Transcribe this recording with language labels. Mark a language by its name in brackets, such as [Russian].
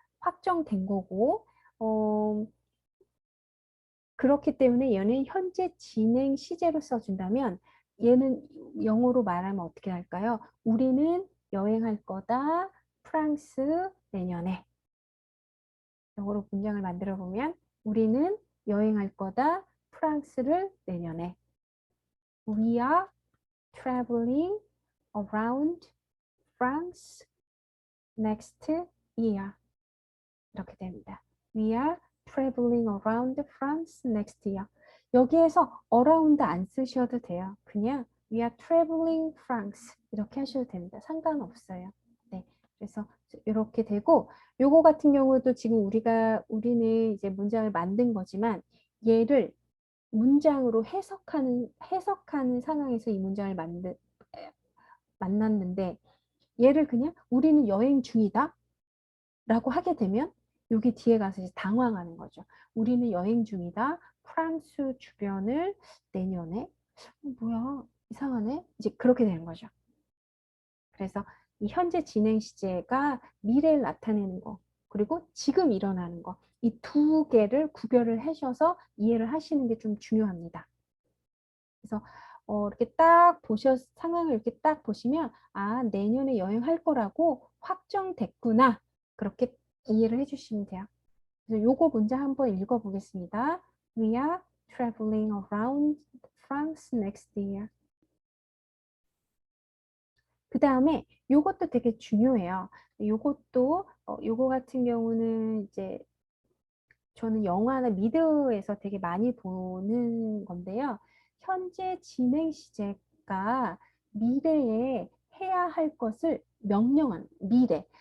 [Korean] 확정된 거고 그렇기 때문에 얘는 현재 진행 시제로 써준다면 얘는 영어로 말하면 어떻게 할까요? 우리는 여행할 거다. 프랑스 내년에. 영어로 문장을 만들어 보면 우리는 여행할 거다. 프랑스를 내년에. [English] We are traveling around France next year. [Korean] 이렇게 됩니다. [English] We are traveling around France next year. [Korean] 여기에서 around 안 쓰셔도 돼요. 그냥 [English] we are traveling France [Korean] 이렇게 하셔도 됩니다. 상관없어요. 네, 그래서 이렇게 되고 요거 같은 경우도 지금 우리는 이제 문장을 만든 거지만 얘를 문장으로 해석하는 상황에서 이 문장을 만났는데 얘를 그냥 우리는 여행 중이다 라고 하게 되면 여기 뒤에 가서 이제 당황하는 거죠. 우리는 여행 중이다. 프랑스 주변을 내년에 뭐야 이상하네. 이제 그렇게 되는 거죠. 그래서 이 현재 진행 시제가 미래를 나타내는 거, 그리고 지금 일어나는 거, 이 두 개를 구별을 하셔서 이해를 하시는 게 좀 중요합니다. 그래서 이렇게 딱 상황을 이렇게 딱 보시면, 아, 내년에 여행할 거라고 확정됐구나. 그렇게 이해를 해주시면 돼요. 그래서 요거 문제 한번 읽어보겠습니다. [English] We are traveling around France next year. [Korean] 그 다음에 요것도 되게 중요해요. 요것도 요거 같은 경우는 이제 저는 영화나 미드에서 되게 많이 보는 건데요. 현재 진행 시제가 미래에 해야 할 것을 명령하는 미래.